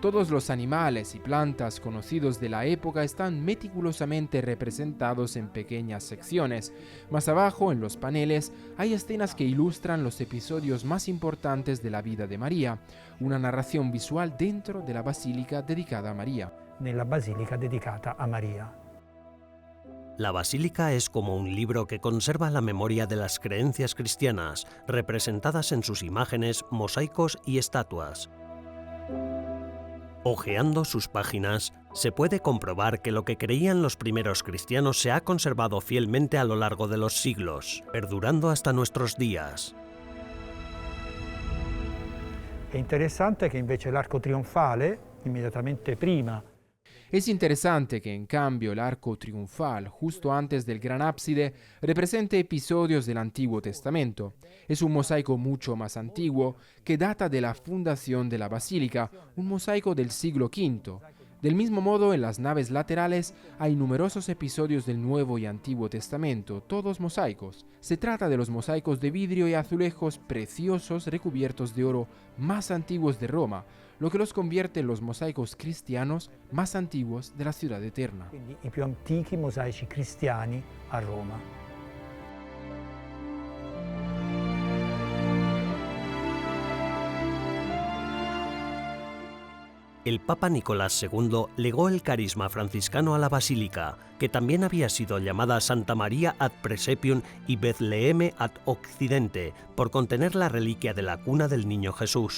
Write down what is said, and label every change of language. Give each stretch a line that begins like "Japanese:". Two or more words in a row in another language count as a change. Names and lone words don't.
Spanish: Todos los animales y plantas conocidos de la época están meticulosamente representados en pequeñas secciones. Más abajo, en los paneles, hay escenas que ilustran los episodios más importantes de la vida de María, una narración visual dentro de la basílica dedicada a María.
Italian: Nella basilica dedicata a María.
Spanish: La basílica es como un libro que conserva la memoria de las creencias cristianas, representadas en sus imágenes, mosaicos y estatuas. Hojeando sus páginas, se puede comprobar que lo que creían los primeros cristianos se ha conservado fielmente a lo largo de los siglos, perdurando hasta nuestros días.
Italian: È interessante che invece l'arco trionfale, immediatamente prima.
Spanish: Es interesante que en cambio el arco triunfal, justo antes del gran ábside, represente episodios del Antiguo Testamento. Es un mosaico mucho más antiguo que data de la fundación de la basílica, un mosaico del siglo V. Del mismo modo, en las naves laterales hay numerosos episodios del Nuevo y Antiguo Testamento, todos mosaicos. Se trata de los mosaicos de vidrio y azulejos preciosos recubiertos de oro más antiguos de Roma, lo que los convierte en los mosaicos cristianos más antiguos de la ciudad eterna.
Italian: Quindi i più antichi mosaici cristiani a Roma.
Spanish: El Papa Nicolás II legó el carisma franciscano a la basílica, que también había sido llamada Santa María ad Presepium y Betleheme ad Occidente, por contener la reliquia de la cuna del niño Jesús.